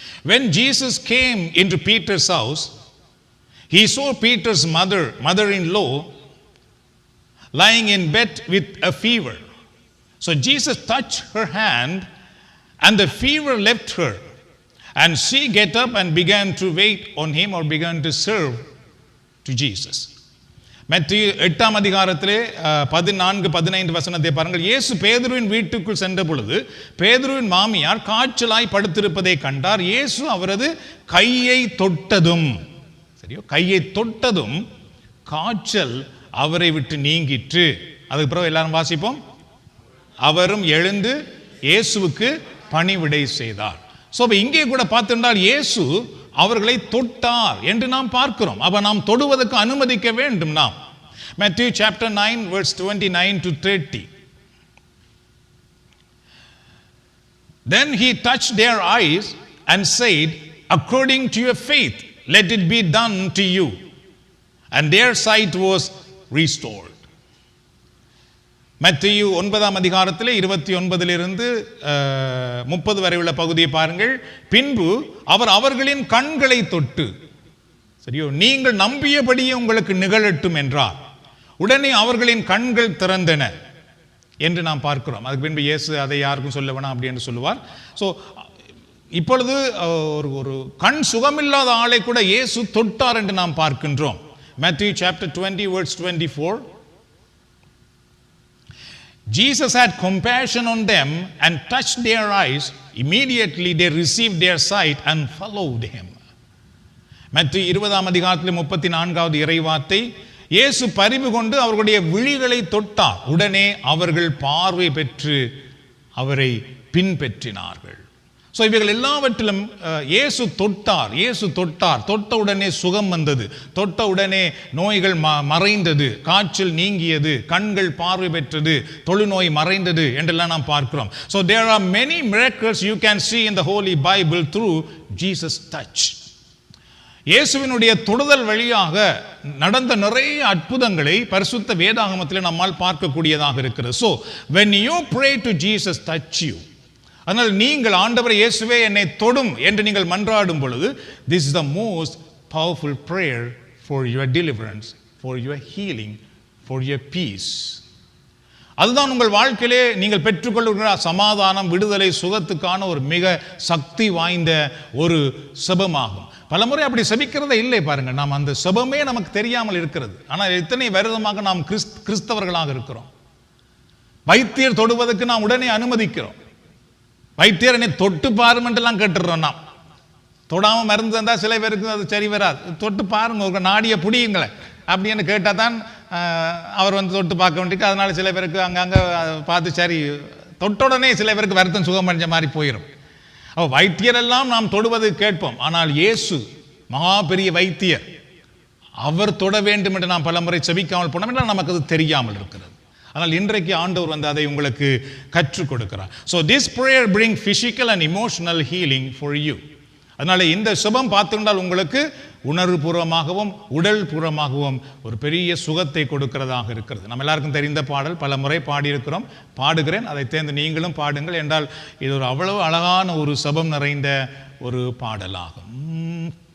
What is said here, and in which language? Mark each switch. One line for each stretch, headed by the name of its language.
English: When Jesus came into Peter's house, he saw Peter's mother-in-law lying in bed with a fever. So Jesus touched her hand and the fever left her, and she get up and began to wait on him, or began to serve to Jesus.
Tamil: மத்தேயு 8ஆம் அதிகாரத்திலே 14-15 வசனத்தை பாருங்கள். இயேசு பேதுருவின் வீட்டுக்குள் சென்ற பொழுது பேதுருவின் மாமியார் காய்ச்சலாய் படுத்திருப்பதை கண்டார். இயேசு அவரது கையை தொட்டதும், சரியோ, கையை தொட்டதும் காய்ச்சல் அவரை விட்டு நீங்கிற்று. அதுக்கு பிறகு எல்லாரும் வாசிப்போம். அவரும் எழுந்து இயேசுவுக்கு பணிவிடை செய்தார். ஸோ இங்கே கூட பார்த்திருந்தால் இயேசு அவர்களை தொட்டார் என்று நாம் பார்க்கிறோம். அப்ப நாம் தொடுவதற்கு அனுமதிக்க வேண்டும் நாம்.
English: Matthew chapter 9 verse 29 to 30. Then he touched their eyes and said, according to your faith, let it be done to you. And their sight was restored.
Tamil: மத்தேயு 9ஆம் அதிகாரத்திலே 29 30 வரை உள்ள பகுதியை பாருங்கள். பின்பு அவர் அவர்களின் கண்களை தொட்டு, சரியோ, நீங்கள் நம்பியபடியே உங்களுக்கு நிகழட்டும் என்றார். உடனே அவர்களின் கண்கள் திறந்தன என்று நாம் பார்க்கிறோம். அதுக்கு பின்பு இயேசு அதை யாருக்கும் சொல்ல வேணாம் அப்படி என்று சொல்லுவார். ஸோ இப்பொழுது ஒரு கண் சுகமில்லாத ஆளை கூட இயேசு தொட்டார் என்று நாம் பார்க்கின்றோம்.
English: Matthew chapter 20 verse 24. Jesus had compassion on them and touched their eyes. Immediately they received their sight and followed him.
Tamil: மத்தேயு 20ஆம் அதிகாரத்திலே 34வது இறைவார்த்தை, இயேசு பரிவு கொண்டு அவர்களுடைய விழிகளை தொட்டார். உடனே அவர்கள் பார்வை பெற்று அவரை பின்பற்றினார்கள். ஸோ இவைகள் எல்லாவற்றிலும் இயேசு தொட்டார். தொட்ட உடனே சுகம் வந்தது, தொட்ட உடனே நோய்கள் மறைந்தது, காய்ச்சல் நீங்கியது, கண்கள் பார்வை பெற்றது, தொழுநோய் மறைந்தது என்றெல்லாம் நாம் பார்க்கிறோம்.
English: So there are many miracles you can see in the Holy Bible through Jesus' touch.
Tamil: இயேசுவினுடைய தொடுதல் வழியாக நடந்த நிறைய அற்புதங்களை பரிசுத்த வேதாகமத்தில் நம்மால் பார்க்கக்கூடியதாக இருக்கிறது.
English: So when you pray to Jesus touch you,
Tamil: அதனால் நீங்கள் ஆண்டவரே இயேசுவே என்னை தொடும் என்று நீங்கள் மன்றாடும் பொழுது,
English: this is the most powerful prayer for your deliverance, for your healing, for your peace.
Tamil: அதுதான் உங்கள் வாழ்க்கையிலே நீங்கள் பெற்றுக்கொள்கிற சமாதானம், விடுதலை, சுகத்துக்கான ஒரு மிக சக்தி வாய்ந்த ஒரு செபமாகும். பலமுறை அப்படி செபிக்கிறதே இல்லை பாருங்க. நாம் அந்த செபமே நமக்கு தெரியாமல் இருக்கிறது. ஆனால் எத்தனை வருடமாக நாம் கிறிஸ்தவர்களாக இருக்கிறோம். வைத்தியர் தொடுவதற்கு நாம் உடனே அனுமதிக்கிறோம். வைத்தியர் என்னை தொட்டு பாருமென்றெல்லாம் கேட்டுடுறோம். நாம் தொடாமல் மருந்து தந்தால் சில பேருக்கு அது சரி வராது. தொட்டு பாருங்க, ஒரு நாடியை பிடியுங்களேன் அப்படின்னு கேட்டால் தான் அவர் தொட்டு பார்க்க வேண்டியது. அதனால சில பேருக்கு அங்கங்கே பார்த்து சரி தொட்டுடனே சில பேருக்கு வருத்தம் சுகம் அடைஞ்ச மாதிரி போயிடும். வைத்தியரெல்லாம் நாம் தொடுவது கேட்போம். ஆனால் இயேசு மகா பெரிய வைத்தியர், அவர் தொட வேண்டும் என்று நாம் பலமுறை செபிக்காமல் போனோம் என்றால் நமக்கு அது தெரியாமல் இருக்கிறது. ஆனால் இன்றைக்கு ஆண்டவர் அதை உங்களுக்கு கற்றுக் கொடுக்கிறார்.
English: So this prayer bring physical and emotional healing for you.
Tamil: அதனால இந்த சுபம் பார்த்துட்டால் உங்களுக்கு உணர்வுபூர்வமாகவும் உடல் பூர்வமாகவும் ஒரு பெரிய சுகத்தை கொடுக்கிறதாக இருக்கிறது. நம்ம எல்லாருக்கும் தெரிந்த பாடல், பல முறை பாடியிருக்கிறோம், பாடுகிறேன், அதை தேர்ந்து நீங்களும் பாடுங்கள். என்றால் இது ஒரு அவ்வளவு அழகான ஒரு சபம் நிறைந்த ஒரு பாடலாகும்.